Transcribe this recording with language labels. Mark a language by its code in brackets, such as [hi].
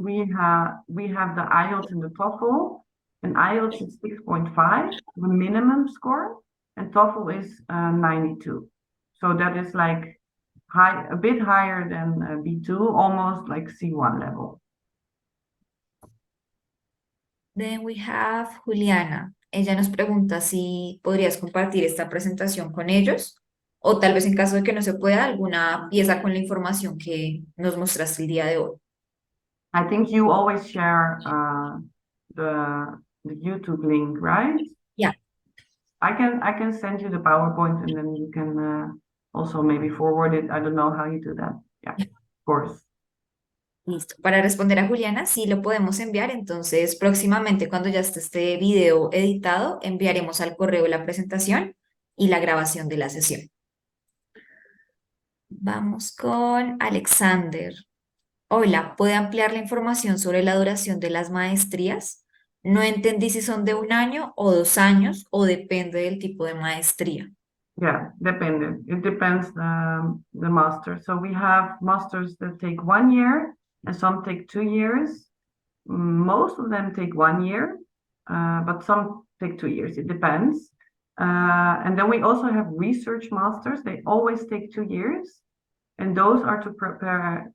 [en] We have the IELTS and the TOEFL. And IELTS is 6.5, the minimum score, and TOEFL is 92. So that is like a bit higher than B2, almost like C1 level. Then we have Juliana. [es] Ella nos pregunta si podrías compartir esta presentación con ellos o tal vez en caso de que no se pueda, alguna pieza con la información que nos mostraste el día de hoy. [en] I think you always share the YouTube link, right? [es] Ya, [en] I can send you the PowerPoint and then you can also maybe forward it. I don't know how you do that. Yeah, of course. [es] listo. Para responder a Juliana, sí lo podemos enviar. Entonces, próximamente, cuando ya esté este video editado, enviaremos al correo la presentación y la grabación de la sesión. Vamos con Alexander. Hola, ¿puede ampliar la información sobre la duración de las maestrías? No entendí si son de 1 año o 2 años o depende del tipo de maestría. [en] Yeah, dependent. It depends the master. So we have masters that take 1 year and some take 2 years. Most of them take 1 year, but some take 2 years. It depends. And then we also have research masters. They always take 2 years, and those are to prepare.